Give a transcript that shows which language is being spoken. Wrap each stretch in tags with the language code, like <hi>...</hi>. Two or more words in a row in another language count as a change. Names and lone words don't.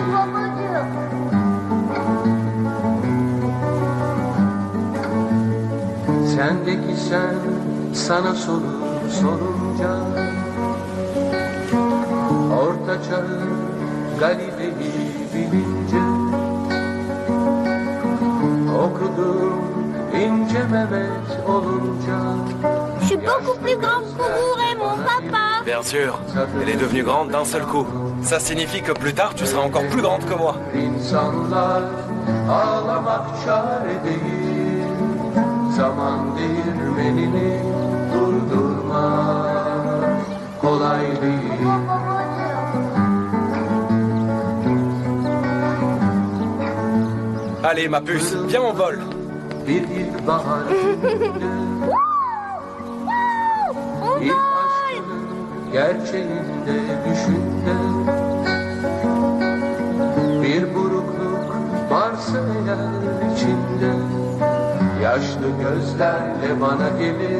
<tr>Sendeki sen sana sorur sorunca, orta çağı Galile'yi bilince, okudum ince Mehmet olunca.</tr> <fr>Je suis beaucoup plus grande que vous, Raymond, papa. Bien sûr, elle est devenue grande d'un seul coup. Ça signifie que plus tard, tu seras encore plus grande que moi.</fr> <tr>İnsanlar ağlamak çare değil, zaman değirmenini durdurmak kolay değil.</tr> <fr>Allez, ma puce, viens on vole.</fr> <tr>Bir ilkbahar gününde, ilk aşkının gerçeğinde düşünde, bir burukluk varsa eğer içinde, yaşlı gözlerle bana gelir.</tr>